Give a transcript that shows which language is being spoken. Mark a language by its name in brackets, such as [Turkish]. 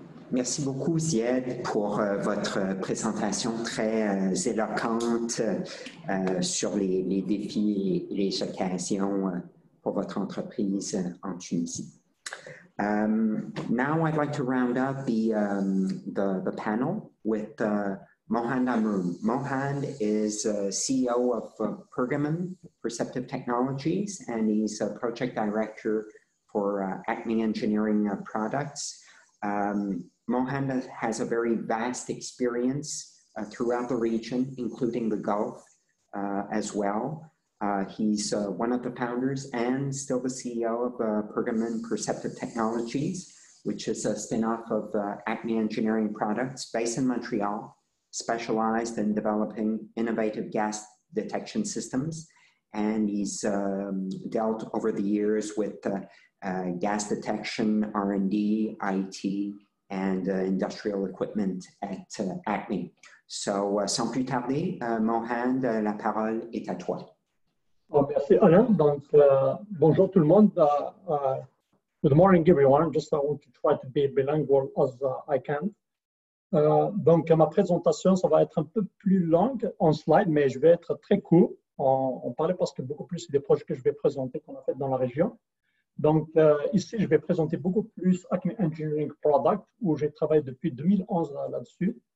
[French] Merci beaucoup, Zied, pour votre présentation très éloquente sur les défis et les occasions pour votre entreprise en Tunisie. [English] Now I'd like to round up the panel with Mohand Amroun. Mohand is CEO of Pergamon Perceptive Technologies, and he's a project director for Acme Engineering Products. Mohand has a very vast experience throughout the region, including the Gulf as well. He's one of the founders and still the CEO of Pergamon Perceptive Technologies, which is a spin-off of Acme Engineering Products based in Montreal, specialized in developing innovative gas detection systems. And he's dealt over the years with gas detection, R&D, IT, and industrial equipment at Acme. [French] So, sans plus tarder, Mohand, la parole est à toi. Oh, merci Alain. Donc, bonjour tout le monde. [English] Good morning everyone. Just I want to try to be bilingual as I can. [French] Donc, ma présentation, ça va être un peu plus longue en slide, mais je vais être très court. On parlait parce que beaucoup plus des projets que je vais présenter qu'on a fait dans la région. Donc, ici, je vais présenter beaucoup plus Acme Engineering Product, où j'ai travaillé depuis 2011 là-dessus.